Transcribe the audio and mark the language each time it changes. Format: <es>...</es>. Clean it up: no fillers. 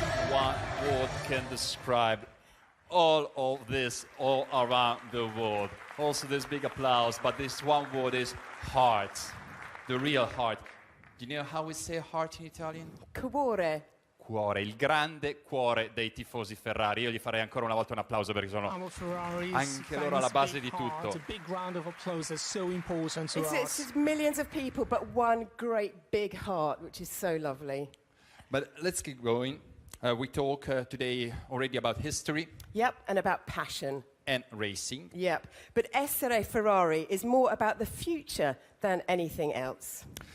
<en>One word can describe all of this all around the world. Also, this big applause, but this one word is heart, the real heart. Do you know how we say heart in Italian?</en> <it>Cuore. Cuore, il grande cuore dei tifosi Ferrari. Io gli farei ancora una volta un applauso perché sono</it> <en>Our Ferraris,</en> <it>anche loro alla base di tutto.</it> <en>A big round of applause is so important to It's us. just millions of people, but one great big heart, which is so lovely. But let's keep going. We talk today already about history Yep, and about passion. and racing. Yep. But essere Ferrari is more about the future than anything else.</en>